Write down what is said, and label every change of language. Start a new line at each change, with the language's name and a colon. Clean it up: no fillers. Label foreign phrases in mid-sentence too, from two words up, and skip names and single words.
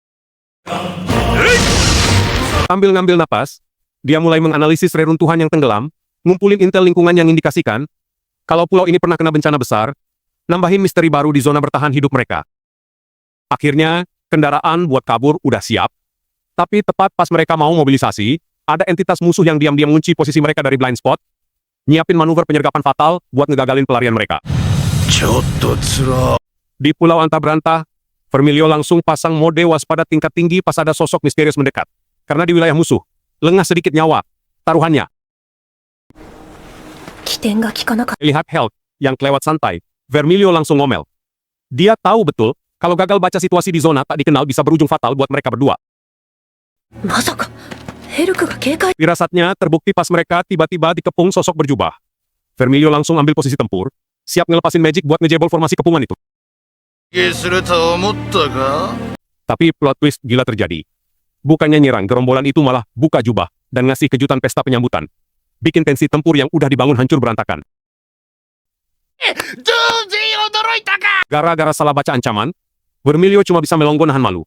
Indonesian: Sambil ngambil napas, dia mulai menganalisis reruntuhan yang tenggelam, ngumpulin intel lingkungan yang indikasikan kalau pulau ini pernah kena bencana besar, nambahin misteri baru di zona bertahan hidup mereka. Akhirnya, kendaraan buat kabur udah siap, tapi tepat pas mereka mau mobilisasi, ada entitas musuh yang diam-diam ngunci posisi mereka dari
English: blind spot,
Indonesian: nyiapin manuver penyergapan fatal buat ngegagalin pelarian mereka.
Japanese: ちょっとつら
Indonesian: Di pulau antah berantah, Vermilio langsung pasang mode waspada tingkat tinggi pas ada sosok misterius mendekat. Karena di wilayah musuh, lengah sedikit nyawa, taruhannya.
Japanese: 起点が効かなかっ
Indonesian: Lihat Hulk yang kelewat santai, Vermilio langsung ngomel. Dia tahu betul kalau gagal baca situasi di zona tak dikenal bisa berujung fatal buat mereka berdua.
Japanese: た。まさか、ヘルクが警戒。
Indonesian: Firasatnya terbukti pas mereka tiba-tiba dikepung sosok berjubah. Vermilio langsung ambil posisi tempur, siap ngelepasin magic buat ngejebol formasi kepungan itu.
Japanese: すると思ったか
Indonesian: Tapi
English: plot twist
Indonesian: gila terjadi. Bukannya nyerang, gerombolan itu malah buka jubah dan ngasih kejutan pesta penyambutan. Bikin tensi tempur yang udah dibangun hancur berantakan. Gara-gara salah baca ancaman, Vermilio cuma bisa melongo nahan malu.